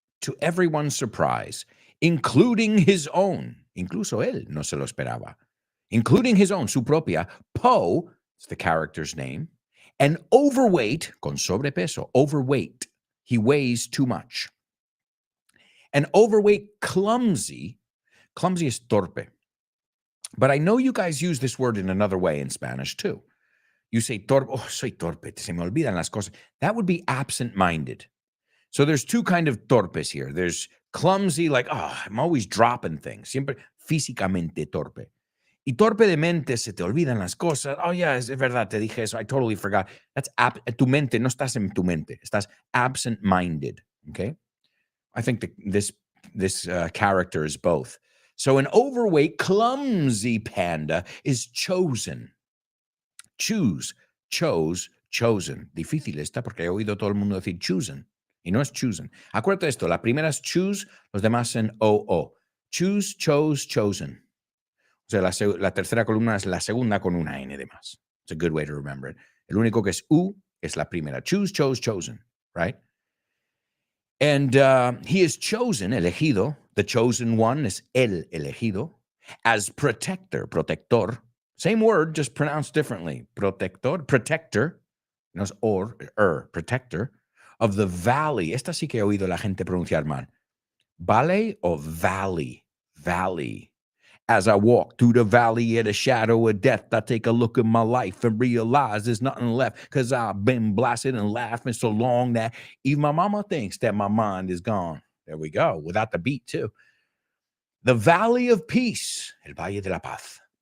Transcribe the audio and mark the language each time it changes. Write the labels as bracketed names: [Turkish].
[English] To everyone's surprise, including his own, [Spanish] incluso él no se lo esperaba, [English] including his own, [Spanish] su propia, [English] Poe, it's the character's name, and overweight, [Spanish] con sobrepeso, [English] overweight, he weighs too much. An overweight, clumsy is torpe. But I know you guys use this word in another way in Spanish too. You say [Spanish] torpe, oh, soy torpe, se me olvidan las cosas. [English] That would be absent-minded. So there's two kind of torpes here. There's clumsy, like, oh, I'm always dropping things. [Spanish] Siempre físicamente torpe. Y torpe de mente, se te olvidan las cosas. [English] Oh, yeah, [Spanish] es verdad, te dije eso. [English] I totally forgot. [Spanish] That's tu mente, no estás en tu mente. Estás absent-minded, okay? [English] I think this character is both. So an overweight, clumsy panda is chosen. Choose, chose, chosen. [Spanish] Difícil está porque he oído todo el mundo decir chosen. Y no es chosen. Acuérdate de esto. La primera es choose, los demás en o. Choose, chose, chosen. O sea, la tercera columna es la segunda con una N de más. [English] It's a good way to remember it. [Spanish] El único que es U es la primera. [English] Choose, chose, chosen. Right? And he is chosen, elegido. The chosen one is el elegido. As protector. Same word, just pronounced differently. Protector. [Spanish] No es protector. [English] Of the valley. [Spanish] Esta sí que he oído la gente pronunciar mal. Valley o valley? Valley. [English] As I walk through the valley of the shadow of death, I take a look at my life and realize there's nothing left because I've been blasted and laughing so long that even my mama thinks that my mind is gone. There we go, without the beat too. The Valley of Peace, el Valle de la Paz.